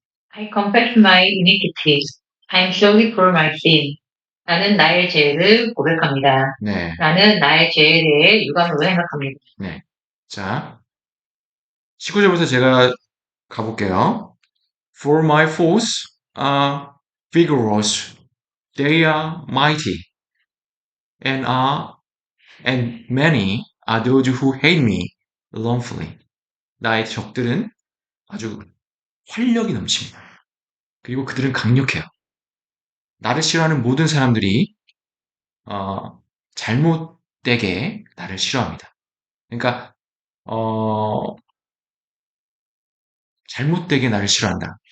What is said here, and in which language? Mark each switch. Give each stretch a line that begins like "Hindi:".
English: I confess my iniquity. I am sorry for my sin.
Korean: 나는 나의 죄를 고백합니다. 네. 나는 나의 죄에 대해 유감으로 생각합니다. 네. 자, 19절부터 제가 가볼게요.
English: For my foes are vigorous, they are mighty, and many are those who hate me wrongfully.
Korean: 나의 적들은 아주 활력이 넘칩니다. 그리고 그들은 강력해요. 나를 싫어하는 모든 사람들이 잘못되게 나를 싫어합니다. 그러니까 잘못되게 나를 싫어한다.